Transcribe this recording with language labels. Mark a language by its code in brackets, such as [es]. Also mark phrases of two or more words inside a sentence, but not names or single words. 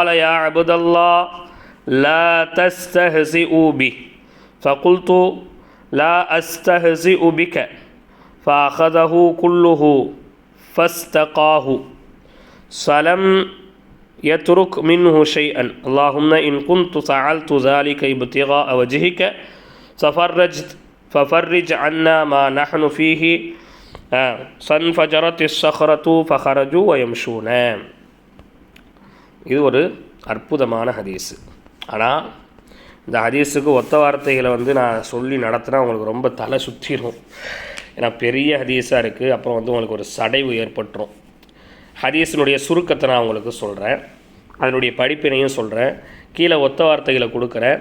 [ar] يا عبد الله لا تستهزئوا به فقلت لا أستهزئ بك فأخذه كله فاستقاه فلم يترك منه شيئا اللهم إن كنت فعلت ذلك ابتغاء وجهك ففرج عنا ما نحن فيه فانفجرت الصخرة فخرجوا ويمشون. [ta] இது ஒரு அற்புதமான ஹதீஸு. ஆனால் இந்த ஹதீஸுக்கு ஒத்த வார்த்தைகளை நான் சொல்லி நடத்தினா உங்களுக்கு ரொம்ப தலை சுற்றிடும். ஏன்னா பெரிய ஹதீஸாக இருக்குது. அப்புறம் உங்களுக்கு ஒரு சடைவு ஏற்பட்டுரும். ஹதீஸினுடைய சுருக்கத்தை நான் உங்களுக்கு சொல்கிறேன், அதனுடைய படிப்பினையும் சொல்கிறேன், கீழே ஒத்த வார்த்தைகளை கொடுக்குறேன்.